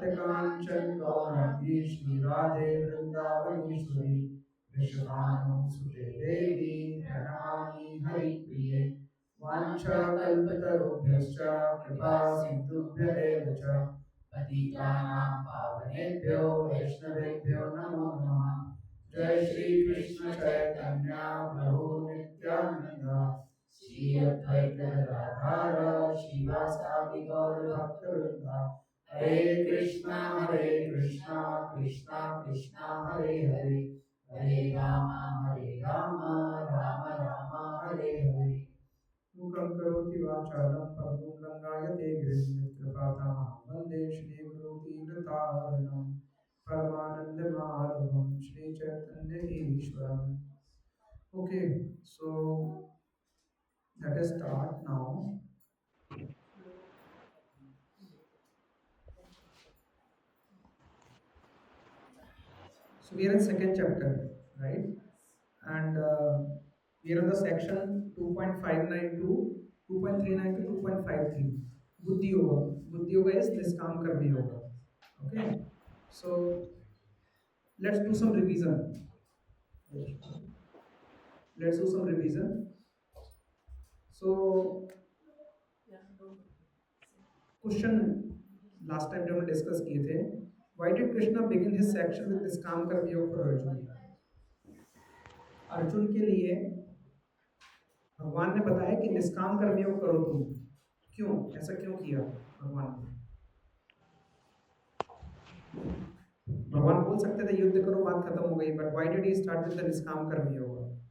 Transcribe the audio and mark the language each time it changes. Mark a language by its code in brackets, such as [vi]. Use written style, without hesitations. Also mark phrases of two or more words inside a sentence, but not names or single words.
[sa] कांचन गौरंगी श्री राधे वृंदावनेश्वरी विश्वानुसुते देवी प्रणमामि हरिप्रिये वाञ्छाकल्पतरुभ्यश्च कृपा सिन्धुभ्येव च पतितानां पावनेभ्यो वैष्णवेभ्यो नमो नमः जय श्री कृष्ण चैतन्य प्रभु नित्यानंद श्री अद्वैत गदाधर श्रीवासादि गौर भक्तवृंद हरे कृष्णा कृष्णा कृष्णा हरे हरे हरे राम राम राम हरे हरे मूकं करोति वाचालं पङ्गुं लङ्घयते गिरिं यत्कृपातमहं वन्दे श्रीगुरुतीर्थारणं परमानन्दमाधवं श्रीचैतन्य ईश्वरम् [en] Okay, so let us start now. So we are in second chapter, right? And we are in the section 2.59 to 2.39 to 2.53. Buddhi Yoga. Buddhi Yoga is Niskam Karma Yoga. Okay, so let's do some revision. Let's do some revision. So question last time [hi] जब हम डिस्कस किए थे, [en] why did Krishna begin his section with this काम कर्म योग for Arjun? [hi] अर्जुन के लिए भगवान ने बताया कि निष्काम कर्म योग करो तुम। क्यों ऐसा क्यों किया भगवान ने? भगवान बोल सकते थे युद्ध करो बात खत्म हो गई, [en] But why did he start with the [hi] निष्काम कर्म योग?